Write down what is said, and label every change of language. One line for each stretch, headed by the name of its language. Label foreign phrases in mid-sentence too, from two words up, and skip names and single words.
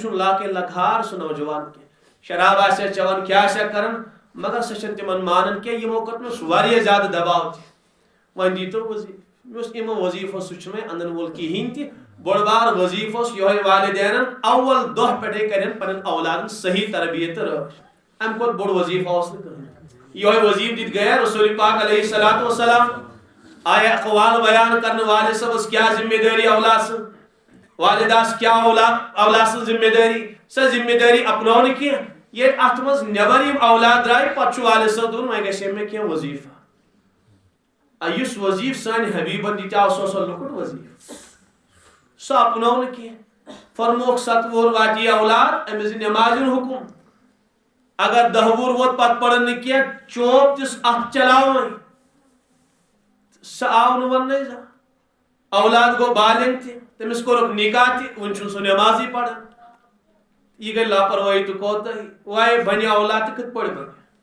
Kashmiri: چھُنہٕ لاکے لکھار سُہ نوجوان کینٛہہ شراب آسیا چٮ۪وان کیٛاہ آسیا کران مگر سۄ چھنہٕ تِمن مانان کینٛہہ یِمو کوٚر تٔمِس واریاہ زیادٕ دباو تہِ وۄنۍ دیٖتو وظیٖفہٕ مےٚ اوس یِمو وظیٖفو سُہ چھُنہٕ وۄنۍ اندن وول کِہیٖنۍ تہِ بوٚڑ بار وظیٖفہٕ اوس یِہوے والدینن اول دۄہ پٮ۪ٹھے کرن پنٕنۍ اولادن صحیح تربیت تہٕ رٲچھ امہِ کھۄتہٕ بوٚڑ وظیٖفہٕ اوس نہٕ کٕہٕنۍ یِہوے وظیٖفہٕ دِتھ گٔیا رسول پاک
Arabic: علیہ الصلوۃ والسلام
Kashmiri: آیا اقوال بیان کرنہٕ والد صٲبس کیٛاہ ذمہ دٲری اولاد سٕنٛز والداس کیٛاہ اولاد سٕنٛز ذمہ دٲری سۄ ذمہ دٲری اپنو نہٕ کینٛہہ ییٚلہِ اتھ منٛز نٮ۪بر یِم اولاد درٛاے پتہٕ چھُ والد صٲب دوٚپُن وۄنۍ گژھِ مےٚ کینٛہہ وظیٖفہٕ یُس وظیٖفہٕ سانہِ حبیٖبن دِتیاو سُہ اوس لۄکُٹ وظیٖفہٕ سُہ اپنو نہٕ کینٛہہ فرموکھ 7 وُہُر واتی اولاد أمِس دِ نٮ۪مازِ ہُنٛد حُکُم اگر 10 وُہُر ووت پتہٕ پرن نہٕ کینٛہہ چوب دِس اتھ چلاوٕنۍ سُہ آو نہٕ وننَے زانٛہہ اولاد گوٚو بالغ تہِ تٔمِس کوٚرُکھ نکاح تہِ وُنہِ چھُنہٕ سُہ نٮ۪مازٕے پران یہ گئی لاپروٲہی تہٕ کوتاہی وایے بنہِ اولاد تہٕ کِتھ پٲٹھۍ بنہِ